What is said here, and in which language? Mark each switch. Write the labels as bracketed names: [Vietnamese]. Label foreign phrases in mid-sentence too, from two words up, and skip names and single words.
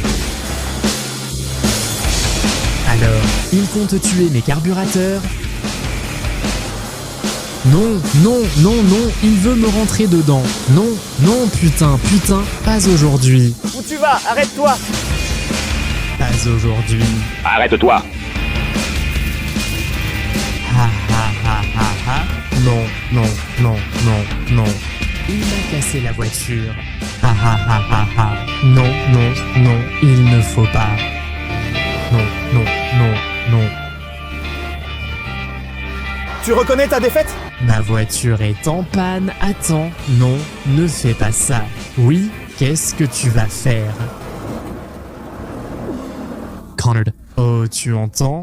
[French] Alors, il compte tuer mes carburateurs? Non, non, non, non, il veut me rentrer dedans. Non, non, putain, putain, pas aujourd'hui. Où tu vas? Arrête-toi. Pas aujourd'hui. Arrête-toi. Ha ha ha ha ha. Non, non, non, non, non. Il m'a cassé la voiture. Ha ha ha ha ha. Non, non, non, il ne faut pas. Non, non, non, non. Tu reconnais ta défaite? Ma voiture est en panne. Attends, non, ne fais pas ça. Oui, qu'est-ce que tu vas faire? Connard. Oh, tu entends?